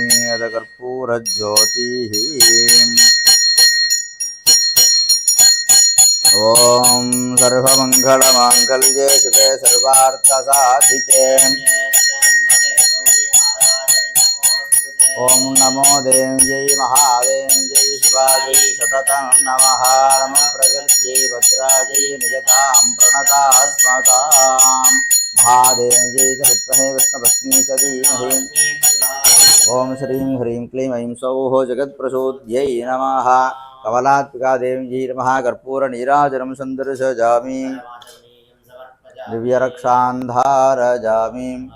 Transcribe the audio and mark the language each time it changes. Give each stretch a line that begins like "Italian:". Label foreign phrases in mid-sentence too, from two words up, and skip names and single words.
Sanskrit: यत् कर्पूरज्योतिः। ओम सर्वमङ्गलमाङ्गल्ये शिवे सर्वार्थसाधिके ఓం నమో దేవ్యై మహాదేవ్యై శివాజై సతతం నమః నమః ప్రకృత్యై భద్రాజై నిజతాం ప్రణతాస్మతాం మహాదేవ్యై చ విద్మహే విష్ణుపత్ని చ ధీమహి ఓం శ్రీం హ్రీం క్లీం ఐం సౌః జగత్ప్రసూద్యై నమః కమలాత్మికా దేవ్యై నమః కర్పూర నీరాజనం సందర్శయామి దివ్యరక్షాన్ ధారయామి